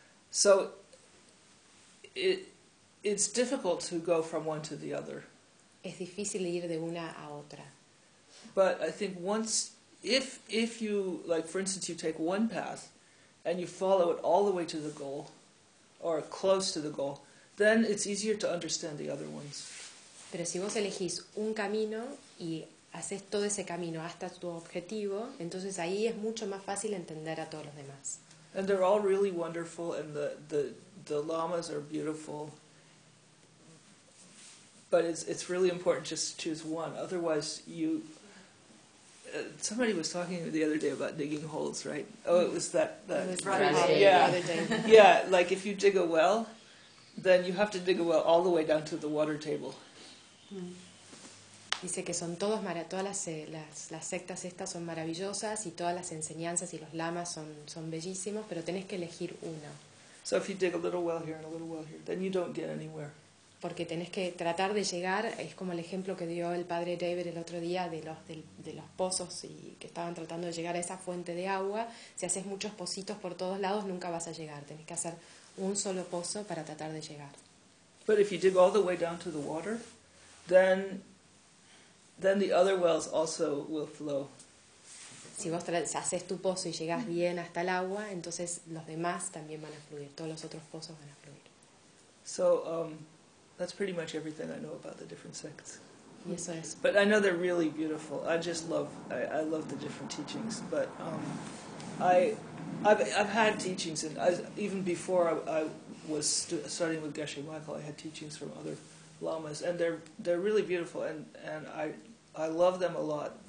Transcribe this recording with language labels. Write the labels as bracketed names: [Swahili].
[English] So it's difficult to go from one to the other. [Spanish] Es difícil ir de una a otra. [English] But I think once, if you, like for instance, you take one path and you follow it all the way to the goal, or close to the goal, then it's easier to understand the other ones. [Spanish] Pero si vos elegís un camino y haces todo ese camino hasta tu objetivo, entonces ahí es mucho más fácil entender a todos los demás. [English] And they're all really wonderful, and the lamas are beautiful. But it's really important just to choose one. Otherwise, somebody was talking the other day about digging holes, right? Oh, it was that Friday. Yeah, the other day. Yeah, like if you dig a well, then you have to dig a well all the way down to the water table. [Spanish] Dice que son todos todas las sectas estas son maravillosas y todas las enseñanzas y los lamas son bellísimos, pero tenés que elegir uno. [English] So if you dig a little well here and a little well here, then you don't get anywhere. [Spanish] Porque tenés que tratar de llegar, es como el ejemplo que dio el padre David el otro día de los pozos y que estaban tratando de llegar a esa fuente de agua. Si haces muchos pocitos por todos lados, nunca vas a llegar. Tenés que hacer un solo pozo para tratar de llegar. [English] But if you dig all the way down to the water, then the other wells also will flow. [Spanish] Si vos haces tu pozo y llegas bien hasta el agua, entonces los demás también van a fluir, todos los otros pozos van a fluir. [English] So that's pretty much everything I know about the different sects. Yes, it is. But I know they're really beautiful. I love the different teachings, but I've had teachings, and even before I was starting with Geshe Michael, I had teachings from other lamas, and they're really beautiful, and I love them a lot.